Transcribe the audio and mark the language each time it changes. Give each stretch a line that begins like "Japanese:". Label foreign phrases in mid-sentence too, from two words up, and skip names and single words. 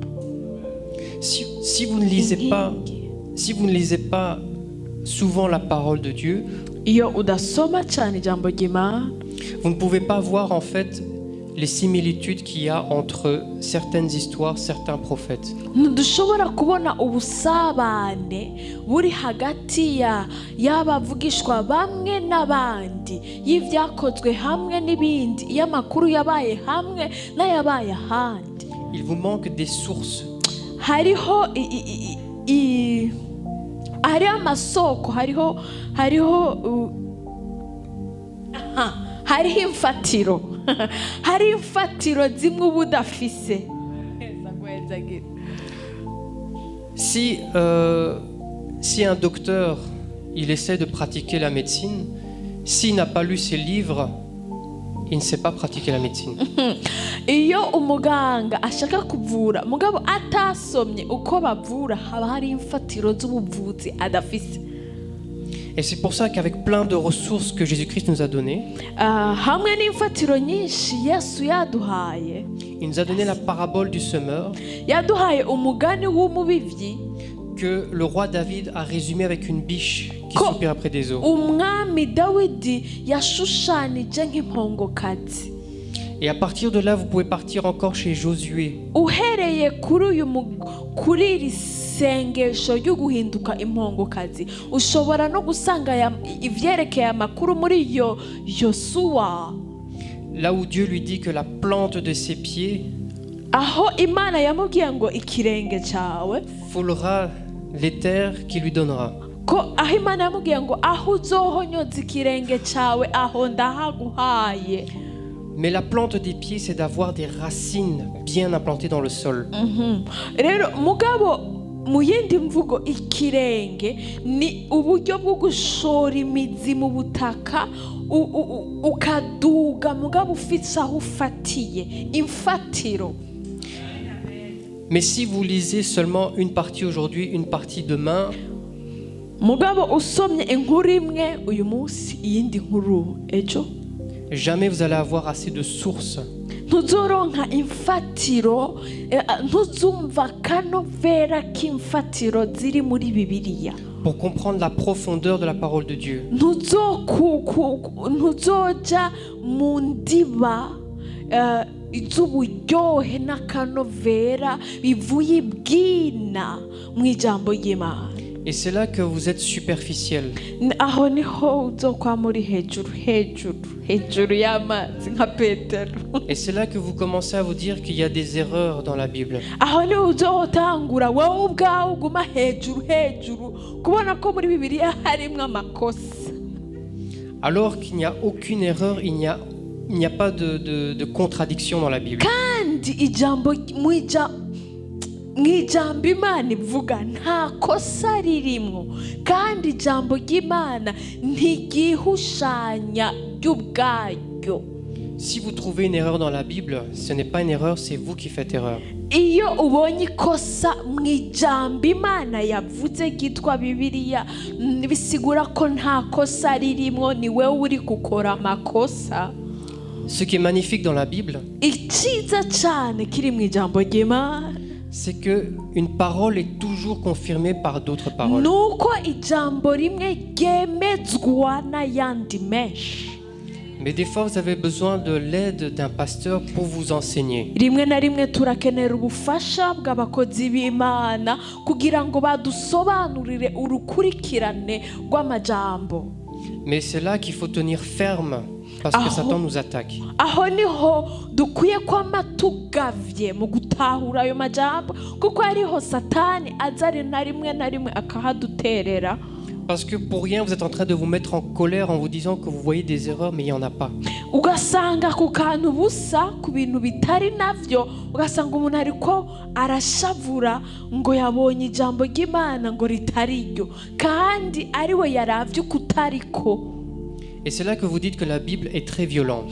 French: Si vous ne lisez pas souvent la parole de Dieu,
Rundi: iyo udasoma cyane ijambo ry'Imana,
French: vous ne pouvez pas voir en fait les similitudes qu'il y a entre certaines histoires, certains prophètes.
Rundi: ntidushobora kubona ubusabane buri hagati y'abavugishwa bamwe n'abandi, y'ibyakozwe hamwe n'ibindi, y'amakuru yabaye hamwe n'ayabaye ahandi.
French: Il vous manque des sources.
Rundi: hariho amasoko, hariho imfatiro. hari imfatiro zimwe uba udafise.
French: Si un docteur il essaie de pratiquer la médecine, s'il n'a pas lu ses livres, il ne sait pas pratiquer la médecine.
Rundi: iyo umuganga ashaka kuvura mugabo atasomye uko bavura, haba hari imfatiro z'ubuvuzi adafise.
French: Et c'est pour ça qu'avec plein de ressources que Jésus-Christ nous a données,
Rundi: hamwe n'imfatiro nyinshi Yesu yaduhaye,
French: il nous a donné la parabole du semeur,
Rundi: yaduhaye umugani w'umubivyi,
French: que le roi David a résumé avec une biche qui soupire après des eaux.
Rundi: umwami Dawidi yashushanije nk'impongokazi.
French: Et à partir de là, vous pouvez partir encore chez Josué.
Rundi: uhereye kuri iri sengesho ryo guhinduka impongokazi, ushobora no gusanga ivyerekeye amakuru muri Yosuwa,
French: Là où Dieu lui dit que la plante de ses pieds
Rundi: aho Imana yamubwiye ngo ikirenge cawe
French: foulera les terres qu'il lui donnera.
Rundi: ko aho Imana yamubwiye ngo aho uzohonyoza ikirenge cawe aho ndahaguhaye.
French: Mais la plante des pieds, c'est d'avoir des racines bien implantées dans le sol.
Rundi: rero mugabo mu yindi mvugo, ikirenge ni uburyo bwo gushora imizi mu butaka ukaduga mugabo ufite aho ufatiye, imfatiro.
French: Mais si vous lisez seulement une partie aujourd'hui, une partie demain,
Rundi: mugabo usomye inkuru imwe uyu munsi, iyindi nkuru ejo,
French: jamais vous allez avoir assez de sources
Rundi: ntuzoronka imfatiro, ntuzumva kanovera k'imfatiro ziri muri Bibiliya
French: pour comprendre la profondeur de la parole de Dieu.
Rundi: ntuzoja mu ndiba iz'uburyohe n'akanovera bivuye ibwina mu ijambo ry'Imana.
French: Et c'est là que vous êtes superficiel.
Rundi: aho niho uzokwa muri hejuru y'amazi nka Petero.
French: Et c'est là que vous commencez à vous dire qu'il y a des erreurs dans la Bible.
Rundi: aho niho uzotangura wowe ubwawe uguma hejuru kubona ko muri Bibiliya harimwo amakosa.
French: Alors qu'il n'y a aucune erreur, il n'y a pas de contradiction dans la Bible.
Rundi: kandi ijambo mw'ijambo Imana ivuga nta kosa ririmwo, kandi ijambo ry'Imana ntigihushanya ry'ubwaryo.
French: Si vous trouvez une erreur dans la Bible, ce n'est pas une erreur, c'est vous qui faites erreur.
Rundi: iyo ubonye ikosa mw'ijambo Imana yavuze ryitwa Bibiliya, bisigura ko nta kosa ririmwo, ni wewe uri gukora amakosa.
French: Ce qui est magnifique dans la Bible,
Rundi: iciza cyane kiri mw'ijambo ry'Imana,
French: c'est que une parole est toujours confirmée par d'autres paroles.
Rundi: nuko ijambo rimwe ryemezwa n'ayandi menshi.
French: Mais des fois, vous avez besoin de l'aide d'un pasteur pour vous enseigner.
Rundi: rimwe na rimwe turakenera ubufasha bw'abakozi b'Imana kugira ngo badusobanurire urukurikirane rw'amajambo.
French: Mais c'est là qu'il faut tenir ferme, parce que Satan nous attaque.
Rundi: aho niho dukwiye kwama tugavye mu gutahura ayo majambo, kuko ariho Satani azari na rimwe akahaduterera.
French: Parce que pour rien, vous êtes en train de vous mettre en colère en vous disant que vous voyez des erreurs, mais il n'y en a pas.
Rundi: ugasanga ku kantu busa ku bintu bitari navyo, ugasanga umuntu ariko arashavura ngo yabonye ijambo ry'Imana ngo ritari ryo, kandi ariwe yaravye kutariko.
French: Et c'est là que vous dites que la Bible est très violente.